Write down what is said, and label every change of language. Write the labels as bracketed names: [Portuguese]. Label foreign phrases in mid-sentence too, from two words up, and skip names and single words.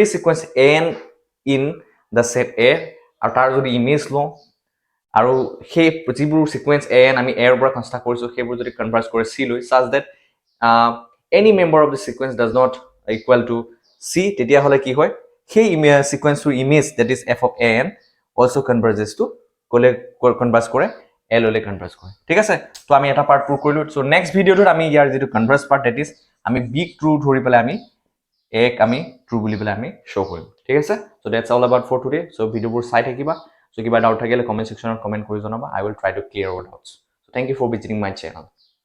[English] sequence n in the set a, [Assamese] আৰু তাৰ যদি ইমেজ লওঁ আৰু সেই যিবোৰ সিকুৱেন্স n আমি a ৰ পৰা কনস্ট্ৰাক্ট কৰিছো সেইবোৰ যদি কনভাৰ্জ কৰে c লৈ, [English] such that any member of the sequence does not equal to c, [Assamese] তেতিয়া হলে কি হয়, সেই সিকুৱেন্সৰ ইমেজ, [English] that is f of n also converges to [Assamese] কনভাৰ্জ কৰে l লৈ কনভাৰ্জ কৰে, ঠিক আছে। তো আমি এটা [English] part prove [Assamese] কৰিলো, সো [English] next videoটোত [Assamese] আমি ইয়াৰ যেটো [English] converge part, that is [Assamese] আমি [English] B true [Assamese] ধৰি পেলাই আমি এক আমি ট্ৰু বুলি পেলাই আমি শো কৰিম, ঠিক আছে। [English] so that's all about for today, [Assamese] সো ভিডিওবোৰ চাই থাকিবা, সো কিবা ডাউট থাকিলে [English] comment sectionত comment [Assamese] কৰি জনাবা, [English] I will try to clear all doubts. So thank you for visiting my channel.